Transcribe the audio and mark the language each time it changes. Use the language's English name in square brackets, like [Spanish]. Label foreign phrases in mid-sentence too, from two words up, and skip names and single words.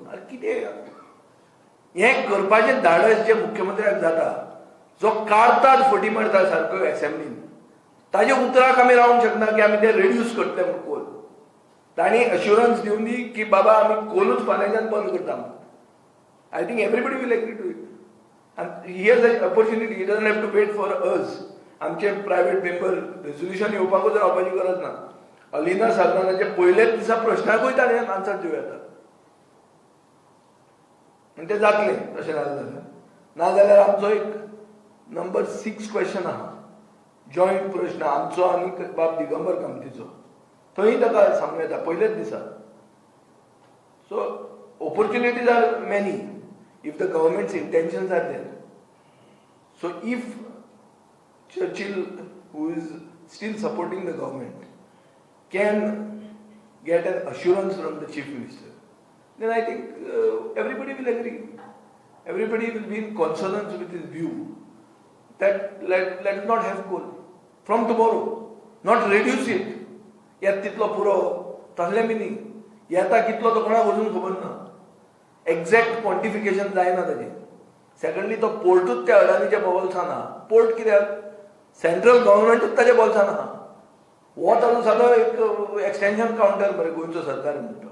[Konkani] आरे कितें हें करपाचें धाडस जे मुख्यमंत्र्याक जाता, जो काळताच फटी मारता सारको एसेंब्लीन, ताजे उतराक आमी रावंक शकना की आमी ते रिड्यूस करतले म्हणून कोल. तांणी अश्युरन्स दिवन दी की बाबा आमी कोलूच फाल्यांच्यान बंद करता म्हणून. [English] I think everybody will agree to it. आनी here the opportunity, he doesn't have to wait for us. [Konkani] आमचे [English] private member resolution [Konkani] येवपाकूच रावपाची गरज ना. अलिना साधनाचे पयलेच दिसा प्रश्नाकूय ताणें आन्सर दिवं येता आनी तें जातलें तशें नाजाल्यार आमचो एक [English] number 6 question [Konkani] आहा, जॉयंट प्रश्न आमचो आनी बाब दिगंबर कामतीचो. थंय ताका सांगूं येता पयलेच दिसा. [English] So opportunities are many if the government's intentions are there. so if Churchill, who is still supporting the government, can get an assurance from the Chief Minister, then I think everybody will agree. Everybody will be in consonance with his view that let us not have coal from tomorrow, not reduce it. [Konkani] यात तितलो पुरो तसलें बी न्ही. येता कितलो तो कोणाक अजून खबर ना. [English] exact quantification [Konkani] जायना ताजें. सेकंडली तो पोर्टूच त्या अडानीच्या बोल्सान आहा. पोर्ट कित्याक? सेंट्रल गव्हर्मेंटूच ताच्या बोल्सान आहा. हो ताजो सादो एक [English] extension counter [Konkani] मरे गोंयचो सरकार म्हणटा.